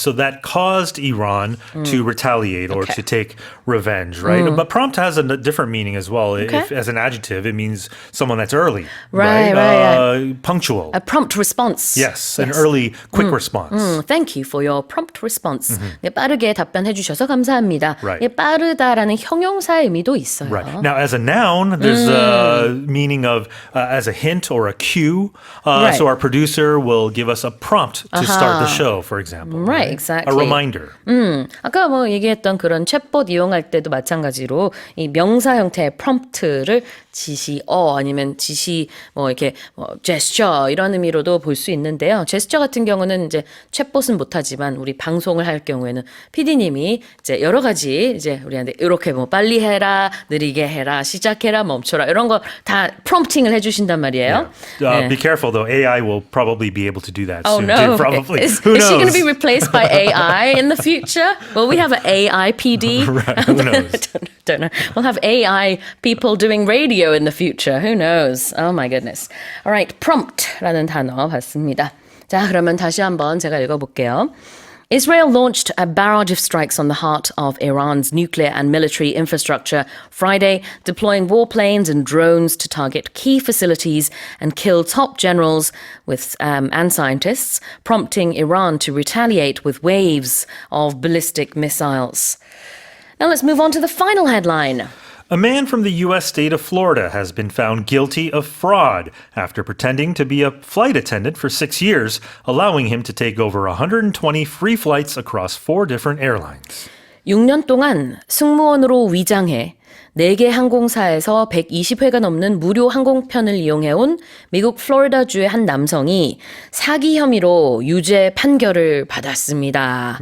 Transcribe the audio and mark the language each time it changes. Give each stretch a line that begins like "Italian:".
English: So that caused Iran to retaliate or to take revenge, right? But prompt has a different meaning as well. If, as an adjective, it means someone that's early. Right. Punctual. A prompt response. Yes, an early, quick response. Thank you for your prompt response.
Korean: 빠르게 답변해 주셔서 감사합니다.
English: Right.
Korean: 빠르다라는 형용사의 의미도 있어요.
English: Right. Now, as a noun, there's a meaning of as a hint or a cue. So our producer will give us a prompt to start the show, for example. Right, exactly. A reminder.
Korean: 아까 얘기했던 그런 챗봇 이용할 때도 마찬가지로 이 명사 형태의 prompt를 지시어 아니면 지시 이렇게 제스처 이런 의미로도 볼 수 있는데요. 제스처 같은 경우는 이제 챗봇은 못하지만 우리 방송을 할 경우에는 PD님이 이제 여러 가지 이제 우리한테 이렇게 빨리 해라, 느리게 해라, 시작해라, 멈춰라 이런 거 다 프롬프팅을 해주신단 말이에요.
English: Be careful though. AI will probably be able to do that soon. No. Probably. Is Who knows? she going to be replaced by AI in the future? Will we have an AI PD? Right. Who knows? Don't know. We'll have AI people doing radio in the future. Who knows? Oh my goodness. All right,
Korean: prompt라는 단어 봤습니다. 자, 그러면 다시 한번 제가 읽어볼게요.
English: Israel launched a barrage of strikes on the heart of Iran's nuclear and military infrastructure Friday, deploying warplanes and drones to target key facilities and kill top generals and scientists, prompting Iran to retaliate with waves of ballistic missiles. Now let's move on to the final headline. A man from the U.S. state of Florida has been found guilty of fraud after pretending to be a flight attendant for 6 years, allowing him to take over 120 free flights across 4 different airlines.
Korean: 6년 동안 승무원으로 위장해 4개 항공사에서 120회가 넘는 무료 항공편을 이용해온 미국 플로리다주의 한 남성이 사기 혐의로 유죄 판결을 받았습니다.